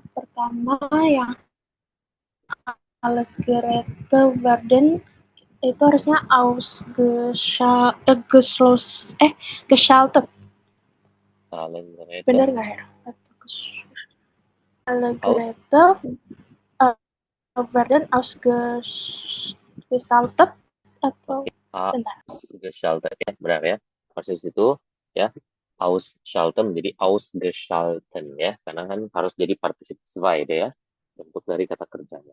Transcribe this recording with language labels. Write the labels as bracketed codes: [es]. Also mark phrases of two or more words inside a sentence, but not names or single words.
[id] pertama yang [de] alles Geräte werden [id] itu harusnya geschaltet. [de] Alle Geräte [id] Bener nggak ya? [de] Alle Geräte werden ausgeschaltet [id] atau bentar. Ausgeschaltet ya, benar ya. Proses itu ya, ausschalten menjadi ausgeschalten ya, karena kan harus jadi partisip zwei deh ya, bentuk dari kata kerjanya.